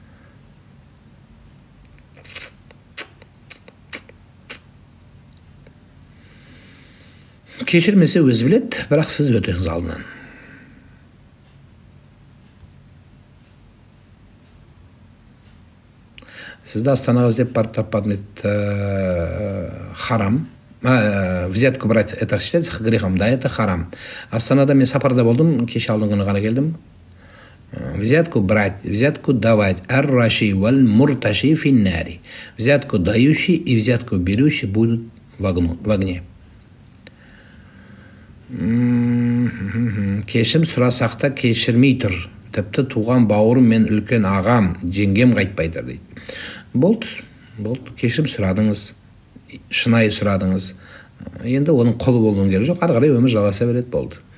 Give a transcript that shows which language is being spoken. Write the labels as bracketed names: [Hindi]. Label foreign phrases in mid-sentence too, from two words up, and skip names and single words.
[Kazakh] Кешірмесе өзі біледі, бірақ сіз өтеңіз алдынан. Сізді Астанаға іздеп барып таппадым, харам. [Russian] Взятку брать, это считается грехом? Да, это харам. [Kazakh] Астанада мен сапарда болдым, кеше алдың күні ғана келдім. [Russian] Взятку брать, взятку давать. [Arabic] الراشي والمرتشي في النار. [Russian] Взятку дающий и взятку берущий будут в огне. [Kazakh] Кешірім сұрасақ та кешірмей тұр. Тіпті туған бауырым мен үлкен ағам, жеңгем қайтпайды дейді. Болды. Кешірім сұрадыңыз, шынайы сұрадыңыз. Енді оның құлы болуын керек жоқ, ары қарай өмір жалғаса береді, болды.